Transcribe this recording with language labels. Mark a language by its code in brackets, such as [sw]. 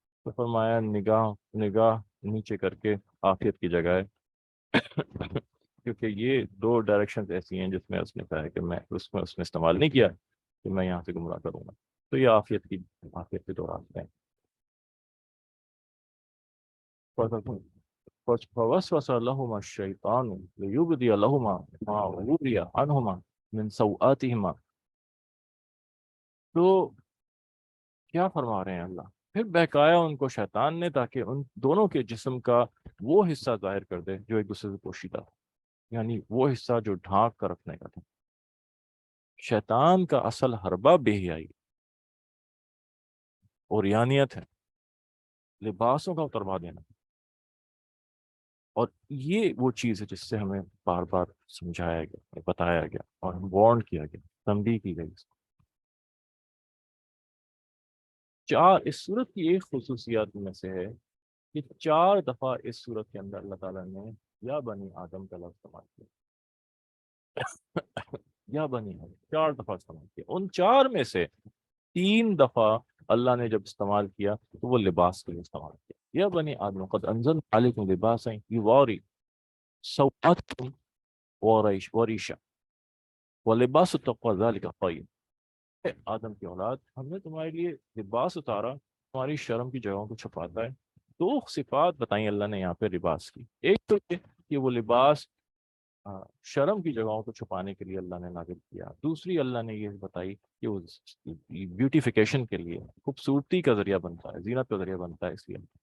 [ur] تو فرمایا نگاہ نگاہ نیچے کر کے عافیت کی جگہ ہے. کیونکہ یہ دو ڈائریکشنز ایسی ہیں جس میں اس نے کہا ہے کہ اس میں استعمال نہیں کیا کہ میں یہاں سے گمراہ کروں گا. تو یہ عافیت کے دو راستے ہیں. [ar] فوسوس لهما الشيطان ليبدي لهما ما وري عنهما من سوآتهما. [ur] تو کیا فرما رہے ہیں اللہ، پھر بہکایا ان کو شیطان نے تاکہ ان دونوں کے جسم کا وہ حصہ ظاہر کر دے جو ایک دوسرے سے پوشیدہ تھا، یعنی وہ حصہ جو ڈھانک کر رکھنے کا تھا. شیطان کا اصل حربہ بے حیائی اور یانیت ہے، لباسوں کا اتروا دینا. اور یہ وہ چیز ہے جس سے ہمیں بار بار سمجھایا گیا، بتایا گیا، اور وارن کیا گیا، تنبیہ کی گئی. اس صورت کی ایک خصوصیات میں سے ہے کہ 4 دفعہ اس صورت کے اندر اللہ تعالیٰ نے یا بنی آدم کا لفظ استعمال کیا. یا بنی آدم 4 دفعہ استعمال کیا. ان 4 میں سے 3 دفعہ اللہ نے جب استعمال کیا تو وہ لباس کے لیے استعمال کیا. [ar] یا بنی آدم قد انزل علیکم لباسا یواری سوآتکم وریشا ولباس التقوی ذلک خیر. [ur] اے آدم کی اولاد، ہم نے تمہارے لیے لباس اتارا، تمہاری شرم کی جگہوں کو چھپاتا ہے. 2 صفات بتائیں اللہ نے یہاں پہ لباس کی. ایک تو یہ کہ وہ لباس شرم کی جگہوں کو چھپانے کے لیے اللہ نے نازل کیا. دوسری اللہ نے یہ بتائی کہ وہ بیوٹیفیکیشن کے لیے، خوبصورتی کا ذریعہ بنتا ہے، زینت کا ذریعہ بنتا ہے، اس لیے.